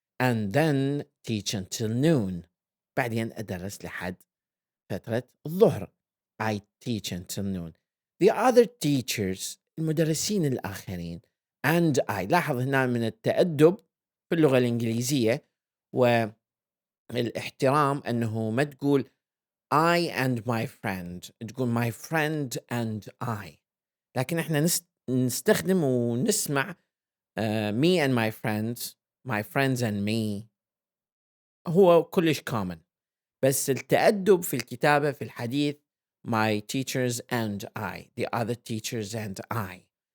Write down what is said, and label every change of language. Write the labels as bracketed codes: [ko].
[en] And then teach until noon. [ar] بعدين أدرس لحد فترة الظهر. [en] I teach until noon. The other teachers [ar] المدرسين الآخرين [en] and I. [ar] لاحظ هنا من التأدب في اللغة الإنجليزية والاحترام أنه ما تقول [en] I and my friend، [ar] تقول [en] my friend and I. [ar] لكن احنا نستخدم ونسمع [en] me and my friends and me [ar] هو كلش common. بس التأدب في الكتابة في الحديث [en] my teachers and I. The other teachers and I.